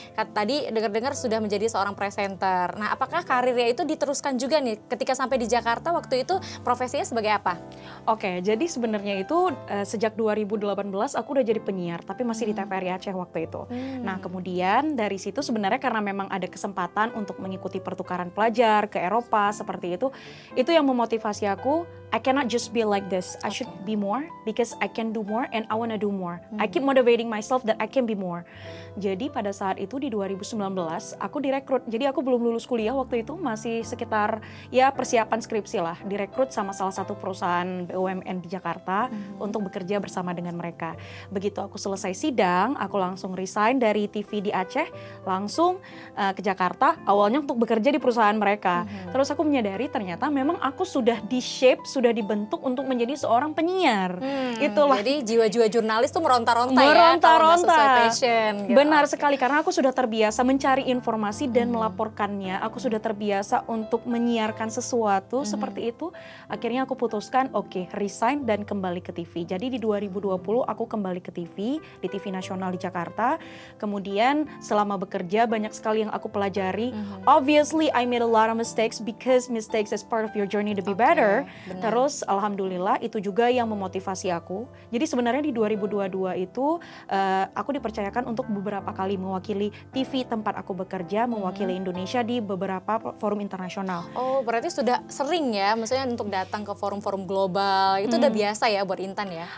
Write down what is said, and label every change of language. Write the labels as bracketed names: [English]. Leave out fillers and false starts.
[Indonesian] Tadi dengar-dengar sudah menjadi seorang presenter. Nah, apakah karirnya itu diteruskan juga nih ketika sampai di Jakarta waktu itu profesinya sebagai apa? Oke, jadi sebenarnya itu sejak 2018 aku udah jadi penyiar, tapi masih di TVRI Aceh waktu itu. Nah kemudian dari situ sebenarnya karena memang ada kesempatan untuk mengikuti pertukaran pelajar ke Eropa seperti itu yang memotivasi aku [English] I cannot just be like this. I should be more because I can do more and I wanna do more. I keep motivating myself that I can be more. [Indonesian] Jadi pada saat itu di 2019 aku direkrut. Jadi aku belum lulus kuliah waktu itu, masih sekitar ya persiapan skripsi lah. Direkrut sama salah satu perusahaan BUMN di Jakarta untuk bekerja bersama dengan mereka. Begitu aku selesai sidang, aku langsung resign dari TV di Aceh, langsung ke Jakarta. Awalnya untuk bekerja di perusahaan mereka. Terus aku menyadari ternyata memang aku sudah di-shape, sudah dibentuk untuk menjadi seorang penyiar. Itulah. Jadi jiwa-jiwa jurnalis tuh meronta-ronta ya kalau nggak sesuai passion. Gitu. Benar sekali, karena aku sudah terbiasa mencari informasi dan melaporkannya. Aku sudah terbiasa untuk menyiarkan sesuatu seperti itu. Akhirnya aku putuskan, resign dan kembali ke TV. Jadi di 2020 aku kembali ke TV, di TV nasional di Jakarta. Kemudian selama bekerja banyak sekali yang aku pelajari. [English] Obviously I made a lot of mistakes because mistakes is part of your journey to be better. [Indonesian] Terus alhamdulillah itu juga yang memotivasi aku. Jadi sebenarnya di 2022 itu aku dipercayakan untuk beberapa kali mewakili TV tempat aku bekerja, mewakili Indonesia di beberapa forum internasional. Oh, berarti sudah sering ya, maksudnya untuk datang ke forum-forum global, itu udah biasa ya buat Intan ya?